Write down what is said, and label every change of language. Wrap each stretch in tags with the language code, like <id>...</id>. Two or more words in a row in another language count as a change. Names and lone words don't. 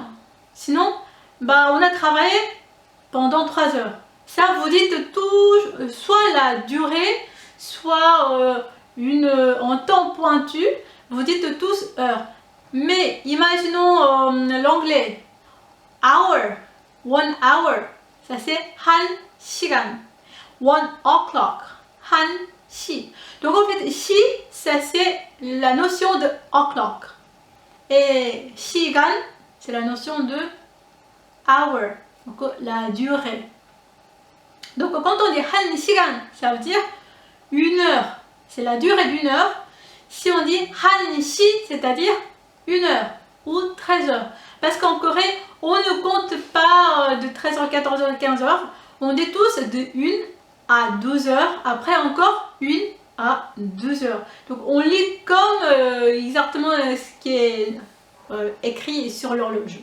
<fr>Sinon, bah, on a travaillé pendant 3 heures. Ça, vous dites tout, soit la durée, soit un temps pointu. Vous dites tous heure. Mais imaginons l'anglais.</fr> <en>Hour. 1 hour.</en> <fr>Ça c'est</fr> <ko>한 시간.</ko> <en>1 o'clock.</en> <ko>한 시.</ko> <fr>Donc en fait, 시, ça c'est la notion de o'clock. Et 시간, c'est la notion de hour. Donc la durée. Donc quand on dit</fr> <ko>한 시간,</ko> <fr>ça veut dire 1 heure. C'est la durée d'1 heure. Si on dit</fr> <ko>한 시,</ko> <fr>c'est-à-dire 1 heure ou 13 heures. Parce qu'en Corée, on ne compte pas de 13h, 14h, 15h. On dit tous de 1 à 12 heures. Après encore 1 à 2 heures. Donc on lit comme exactement ce qui est écrit sur l'horloge.</fr>